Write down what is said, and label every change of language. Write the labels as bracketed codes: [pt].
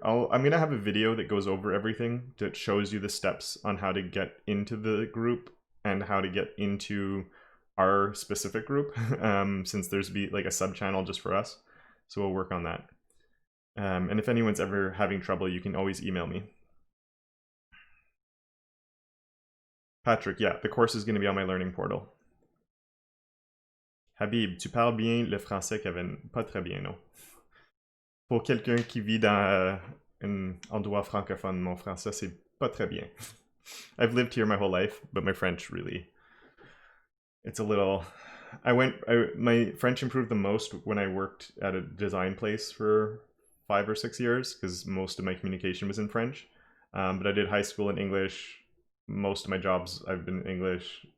[en] I'm going to have a video that goes over everything, that shows you the steps on how to get into the group and how to get into our specific group, since there's like a sub-channel just for us. So we'll work on that. And if anyone's ever having trouble, you can always email me. Patrick, yeah, the course is going to be on my learning portal. [fr] Habib, tu parles bien le français, Kevin? Pas très bien, non. Pour quelqu'un qui vit dans un endroit francophone, mon français, c'est pas très bien. [en] I've lived here my whole life, but my French really, it's a little, my French improved the most when I worked at a design place for 5 or 6 years, because most of my communication was in French. But I did high school in English. Most of my jobs I've been in English.